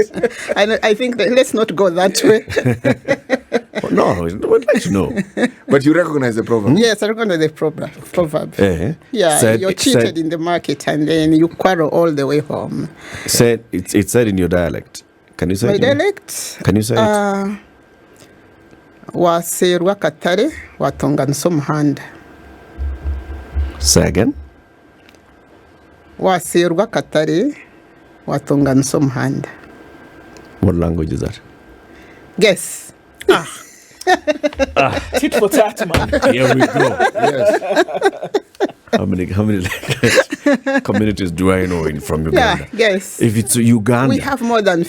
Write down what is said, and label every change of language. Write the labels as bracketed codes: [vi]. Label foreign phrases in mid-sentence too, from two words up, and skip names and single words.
[en] I think that let's not go that way. No, we'd like to know. But you recognize the proverb? Yes, I recognize the proverb. Yeah, Said- you're it cheated said- in the market and then you quarrel all the way home. Said it's said in your dialect. Can you say My it? dialect? Can you say it? [nyn] Waserwa katare watonganisa omuhanda. [en] Say again. [nyn] Waserwa katare watonganisa omuhanda. [en] What language is that? Guess. Tit for tat, man. Here we go. Yes. How many communities do I know from Yeah, Uganda? guess. If it's Uganda, We have more than 56